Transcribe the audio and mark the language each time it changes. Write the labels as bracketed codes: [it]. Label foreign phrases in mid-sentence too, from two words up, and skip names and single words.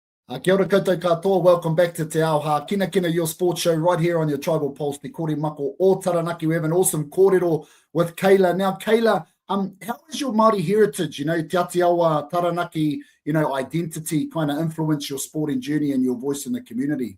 [mi] Kia ora koutou katoa. [en] Welcome back to Te Ao Hākinakina, your sports show right here on your Tribal Pulse, Te Kore Mako o Taranaki. We have an awesome kōrero with Kayla. Now, Kayla, how is your Māori heritage, Te Aotearoa, Taranaki, identity kind of influence your sporting journey and your voice in the community?